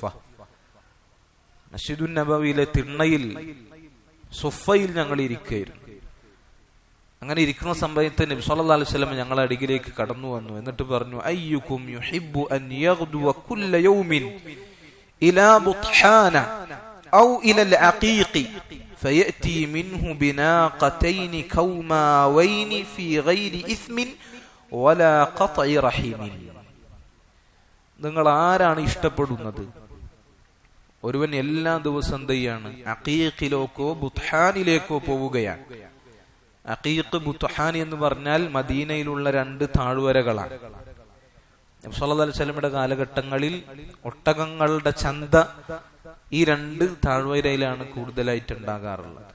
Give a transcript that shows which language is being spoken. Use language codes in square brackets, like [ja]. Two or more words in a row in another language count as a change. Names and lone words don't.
[ml] മസ്ജിദുൻ നബവിയിലെ തിണ്ണയിൽ സുഫയിൽ ഞങ്ങൾ ഇരിക്കുകയായിരുന്നു. അങ്ങനെ ഇരിക്കുന്ന സമയത്ത് നബി [ar] صلى الله عليه وسلم [ml] ഞങ്ങളുടെ അരികിലേക്ക് കടന്നു വന്നു. എന്നിട്ട് പറഞ്ഞു, [ar] أيكم يحب أن يغدو كل يوم إلى بطحان أو إلى العقيق فيأتي منه بناقتين كوماوين في غير إثم ولا قطع رحم. [ml] നിങ്ങൾ ആരാണ് ഇഷ്ടപ്പെടുന്നത്? ഒരുവൻ എല്ലാ ദിവസം എന്താണ് അഖീഖിലേക്കോ ബുത്ഹാനിലേക്കോ പോവുകയാണ്. അഖീഖ് ബുത്ഹാൻ എന്ന് പറഞ്ഞാൽ മദീനയിലുള്ള രണ്ട് താഴ്വരകളാണ്. നബി [ar] صلى الله عليه وسلم [ml] കാലഘട്ടങ്ങളിൽ ഒട്ടകങ്ങളുടെ ചന്ത ഈ രണ്ട് താഴ്വരയിലാണ് കൂടുതലായിട്ട് ഉണ്ടാകാറുള്ളത്.